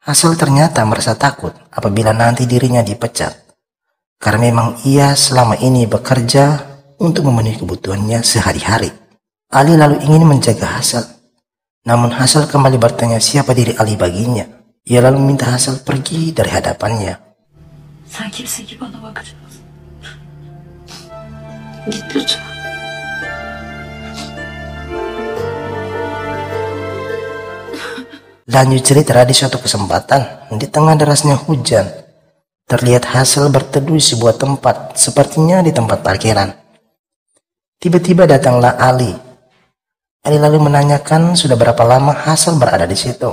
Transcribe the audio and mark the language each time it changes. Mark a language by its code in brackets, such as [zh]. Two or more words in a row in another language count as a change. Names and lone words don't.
[id] Hasan ternyata merasa takut apabila nanti dirinya dipecat, karena memang ia selama ini bekerja untuk memenuhi kebutuhannya sehari-hari. Ali lalu ingin menjaga Hasan, namun Hasan kembali bertanya siapa diri Ali baginya. Ia lalu meminta Hasan pergi dari hadapannya. [tr] Sen kimsin ki bana bakacağız? Git lütfen. [id] Lanjut cerita, di suatu kesempatan, di tengah derasnya hujan, terlihat Hasan berteduh di sebuah tempat, sepertinya di tempat parkiran. Tiba-tiba datanglah Ali. Ali lalu menanyakan sudah berapa lama Hasan berada di situ.